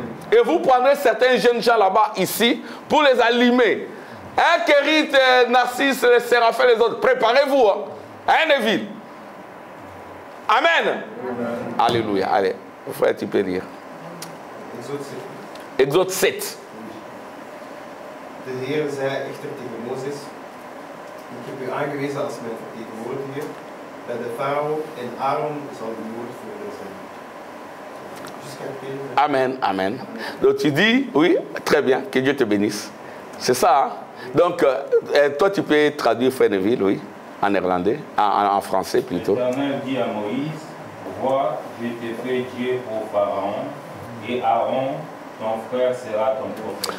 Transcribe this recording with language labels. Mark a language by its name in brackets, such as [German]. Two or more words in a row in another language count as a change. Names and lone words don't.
[French] Et vous prendrez certains jeunes gens là-bas, ici, pour les allumer. Hein, Kérit, Narcisse, les Séraphins, les autres. Préparez-vous. Hein, Neville. Amen. Alléluia. Allez, frère, tu peux lire. Exode 7. [Dutch] De Heer zei echter tegen Mozes: Ik heb u aangewezen als mijn vertegenwoordiger bij de farao en Aaron zal uw woordvoerder zijn. [French] Amen, amen. Donc tu dis, oui, très bien, que Dieu te bénisse. C'est ça, hein? Donc, toi tu peux traduire Frère Neville, oui, en néerlandais, en français plutôt. L'Éternel dit à Moïse: Vois, je t'ai fait Dieu au Pharaon, et Aaron, ton frère, sera ton prophète.